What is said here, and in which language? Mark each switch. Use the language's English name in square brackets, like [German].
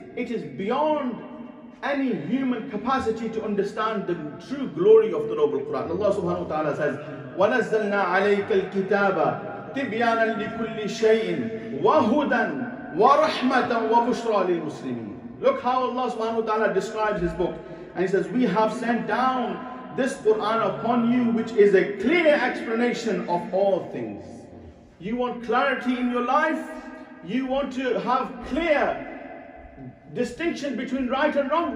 [English] It is beyond any human capacity to understand the true glory of the noble Quran. Allah subhanahu wa ta'ala says, [Arabic] وَنَزَّلْنَا عَلَيْكَ الْكِتَابَ تِبْيَانًا لِكُلِّ شَيْءٍ وَهُدًى وَرَحْمَةً وَبُشْرَى لِلْمُسْلِمِينَ. [English] Look how Allah subhanahu wa ta'ala describes His book. And He says, we have sent down this Quran upon you, which is a clear explanation of all things. You want clarity in your life? You want to have clear distinction between right and wrong?